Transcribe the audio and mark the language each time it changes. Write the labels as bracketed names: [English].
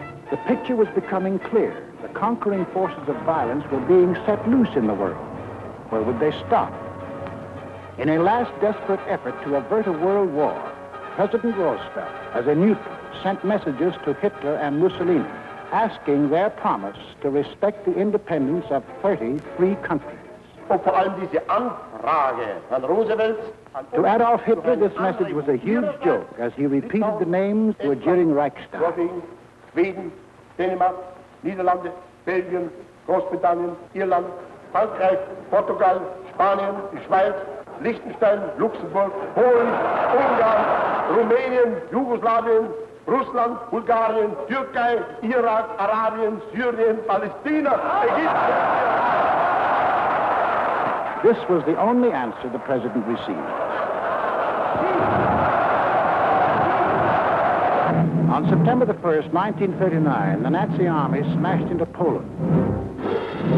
[English] the picture was becoming clear. The conquering forces of violence were being set loose in the world. Where would they stop? In a last desperate effort to avert a world war, President Roosevelt, as a neutral, sent messages to Hitler and Mussolini, asking their promise to respect the independence of 30 free countries. [German] Und vor allem diese Anfrage an Roosevelt. [English] To Adolf Hitler, this message was a huge joke as he repeated the names to a jeering Reichstag. [German] Norwegen, Schweden, Dänemark, Niederlande, Belgien, Großbritannien, Irland, Frankreich, Portugal, Spanien, die Schweiz, Liechtenstein, Luxemburg, Polen, Ungarn, Rumänien, Jugoslawien, Russland, Bulgarien, Türkei, Irak, Arabien, Syrien, Palästina, Ägypten. [English] This was the only answer the president received. On September the 1st, 1939, the Nazi army smashed into Poland.